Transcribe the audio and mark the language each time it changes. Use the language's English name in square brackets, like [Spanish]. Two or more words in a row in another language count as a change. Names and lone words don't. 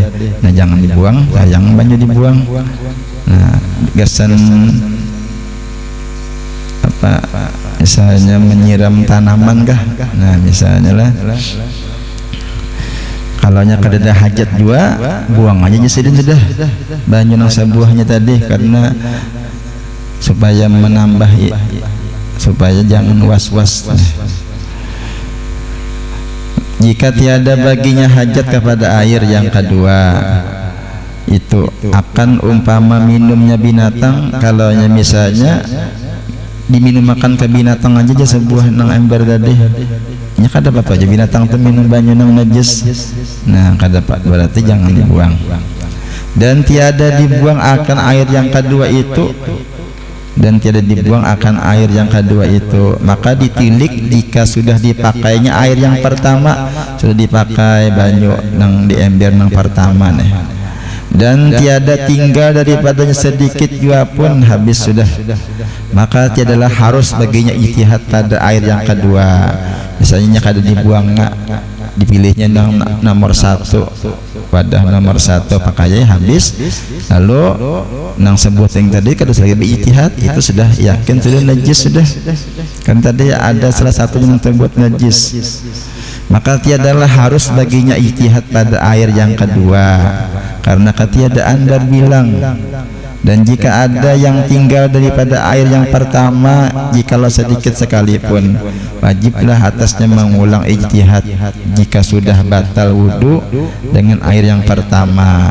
[Banjar] Nah, jangan dibuang, sayang banyak dibuang. Nah, gasan apa misalnya menyiram tanaman kah? Nah, misalnya lah kalau nya kada hajat juga buang aja jasidin sudah banyak nang sebuahnya tadi, karena supaya menambah, supaya jangan was-was. [Malay] Jika tiada baginya hajat kepada air yang kedua, itu akan umpama minumnya binatang. [Banjar] Kalau misalnya diminum makan ke binatang aja sebuah nang ember tadi, nya kada apa aja binatang tuh minum banyu nang najis. Nah, kada pak, berarti jangan dibuang. [Malay] Dan tiada dibuang akan air yang kedua itu, dan tiada dibuang akan air yang kedua itu, maka ditilik jika sudah dipakainya air yang pertama, [Banjar] sudah dipakai banyu nang di ember nang pertama nih, [Malay] dan tiada tinggal daripadanya sedikit juga pun habis sudah, maka tiadalah harus baginya ijtihad pada air yang kedua. [Banjar] Misalnya kada dibuang, dipilihnya nang nomor 1, wadah nomor 1 pakainya habis, lalu nang sebuting tadi kada lagi berijtihad, itu sudah yakin sudah najis sudah, kan tadi ada salah satu yang terbuat najis, [Malay] maka tiadalah harus baginya ijtihad pada air yang kedua karena ketiadaan berbilang. Dan jika ada yang tinggal daripada air yang pertama, jikalau sedikit sekalipun, wajiblah atasnya mengulang ijtihad jika sudah batal wudu dengan air yang pertama.